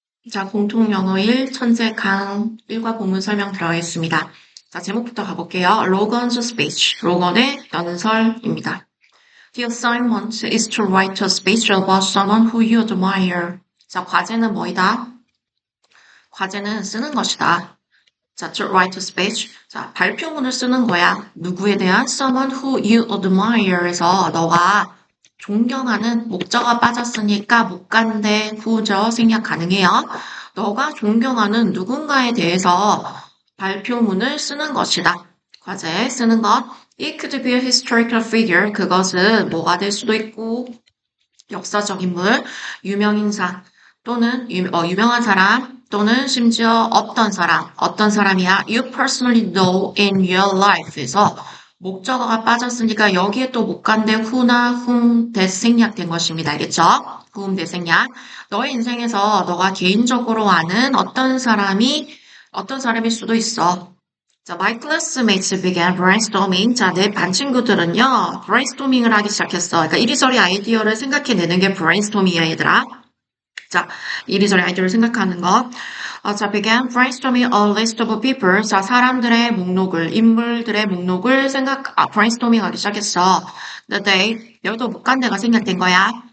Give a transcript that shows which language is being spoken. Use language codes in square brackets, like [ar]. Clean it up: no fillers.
[ko] 자, 공통영어 1, 천재 강 1과 본문 설명 들어가 있습니다. 자, 제목부터 가볼게요. [en] Logan's speech. [ko] 로건의 연설입니다. [en] The assignment is to write a speech about someone who you admire. [ko] 자, 과제는 뭐이다? 과제는 쓰는 것이다. 자, [en] to write a speech. [ko] 자, 발표문을 쓰는 거야. 누구에 대한? [en] Someone who you admire [ko] 에서 너가 존경하는 목적어 빠졌으니까 못 간대 후저 생략 가능해요. 너가 존경하는 누군가에 대해서 발표문을 쓰는 것이다. 과제 쓰는 것. [en] It could be a historical figure. [ko] 그것은 뭐가 될 수도 있고 역사적 인물, 유명인사 또는 유명한 사람 또는 심지어 어떤 사람이야. [en] You personally know in your life [ko] 에서 목적어가 빠졌으니까 여기에 또 못 간데 who나 whom 대생략된 것입니다. 알겠죠? whom 대생략. 너의 인생에서 너가 개인적으로 아는 어떤 사람일 수도 있어. [en] 자, my classmates began brainstorming. [ko] 자, 내 반 친구들은요, brainstorming을 하기 시작했어. 그러니까 이리저리 아이디어를 생각해내는 게 brainstorming이야, 얘들아. 자, 이리저리 아이디어를 생각하는 것. [en] 자, began brainstorming a list of people. [ko] 자, 사람들의 목록을, 인물들의 목록을 brainstorming 하기 시작했어. 근데 여기도 못 간 데가 생략된 거야.